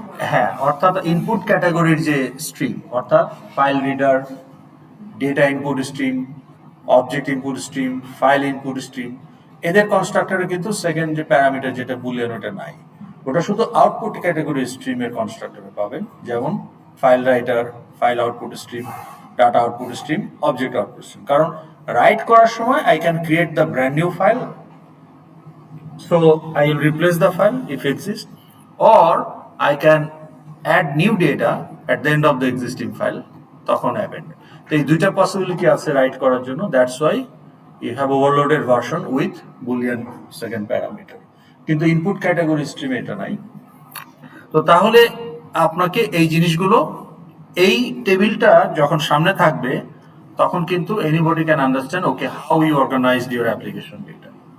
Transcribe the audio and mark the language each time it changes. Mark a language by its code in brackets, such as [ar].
[bn] হ্যাঁ, অর্থাৎ ইনপুট ক্যাটাগরির যে স্ট্রিম, অর্থাৎ file reader, data input stream, object input stream, file input stream, এদের কনস্ট্রাক্টরে কিন্তু সেকেন্ড যে প্যারামিটার যেটা বুলিয়ান ওটা নাই, ওটা শুধু আউটপুট ক্যাটাগরি স্ট্রিমের কনস্ট্রাক্টরে পাবেন, যেমন file writer, file output stream, data output stream, object output stream. কারণ রাইট করার সময় [en] I can create the brand new file, so I will replace the file if exists, or I can add new data at the end of the existing file, [bn] তখন append। তো এই দুইটা possibility আছে right করার জন্য, [en] that's why you have overloaded version with boolean second parameter, [bn] কিন্তু input category স্ট্রিমে এটা নাই। তো তাহলে আপনাকে এই জিনিসগুলো, এই টেবিলটা যখন সামনে থাকবে তখন কিন্তু [en] Anybody can understand okay how you organized your application data.